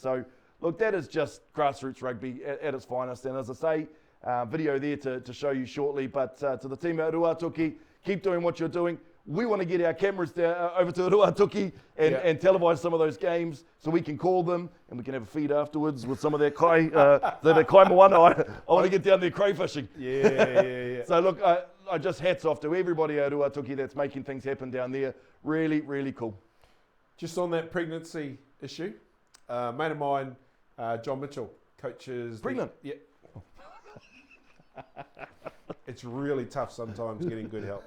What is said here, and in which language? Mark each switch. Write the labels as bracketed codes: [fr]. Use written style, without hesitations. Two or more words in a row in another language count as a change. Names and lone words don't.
[en] So, look, that is just grassroots rugby at its finest. And as I say, video there to show you shortly. But to the team at Ruatoki, keep doing what you're doing. We want to get our cameras over to Ruatuki and televise some of those games so we can call them and we can have a feed afterwards with some of their kai, the [mi] kai moana. [en] I want to get down there crayfishing. Yeah. So look, I just hats off to everybody at Ruatuki that's making things happen down there. Really, really cool. Just on that pregnancy issue, a mate of mine, John Mitchell, coaches... Pregnant? Yeah. It's really tough sometimes getting good help.